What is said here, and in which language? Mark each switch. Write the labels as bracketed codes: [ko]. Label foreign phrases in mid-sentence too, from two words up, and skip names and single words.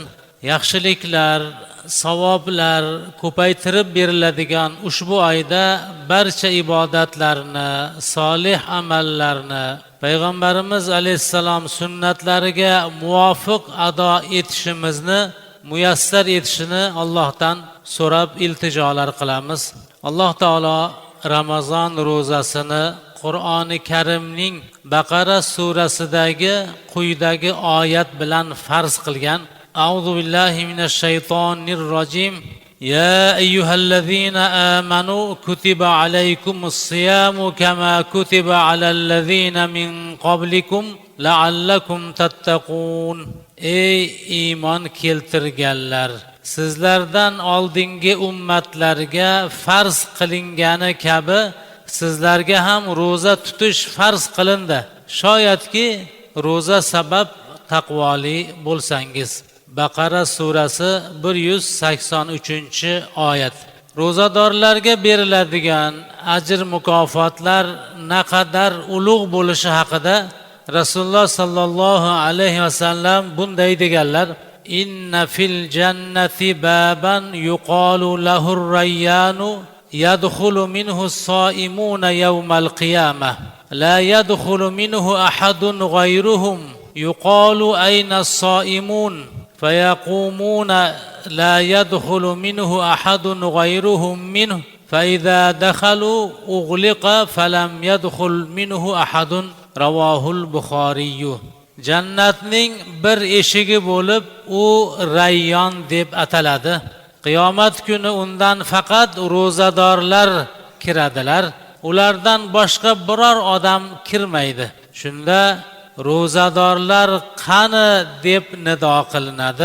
[uz] Yaxshiliklar, savoblar ko'paytirib beriladigan ushbu oyda barcha ibodatlarni, solih amallarni Payg'ambarimiz alayhissalom sunnatlariga muvofiq ado etishimizni muyassar etishini Allohdan so'rab iltijolar qilamiz. Alloh taolo Ramazon ro'zasini Qur'oni Karimning Baqara surasidagi quyidagi oyat bilan farz qilgan. [ar] أعوذ بالله من الشيطان الرجيم. يا أيها الذين آمنوا كتب عليكم الصيام كما كتب على الذين من قبلكم لعلكم تتقون. [uz] Ey iymon keltirganlar, sizlardan oldingi ummatlarga farz qilingani kabi sizlarga ham ro'za tutish farz qilindi. Shoyatki ro'za sabab taqvoli bo'lsangiz. Baqara surasi 183-oyat. Ro'zadorlarga beriladigan ajr mukofotlar naqadar ulug' bo'lishi haqida Rasululloh [ar] صلى الله عليه وسلم [uz] bunday deganlar: [ar] إن في الجنة بابا يقال له الريان يدخل منه الصائمون يوم القيامة لا يدخل منه أحد غيرهم يقال أين الصائمون فيقومون لا يدخل منه أحد غيرهم منه فإذا دخلوا أغلق فلم يدخل منه أحد رواه البخاري. [uz] Jannatning bir eshigi bo'lib, u Rayyon deb ataladi. Qiyomat kuni undan faqat ro'zadorlar kiradilar. Ulardan boshqa biror odam kirmaydi. Shunda ro'zadorlar qani deb nido qilinadi.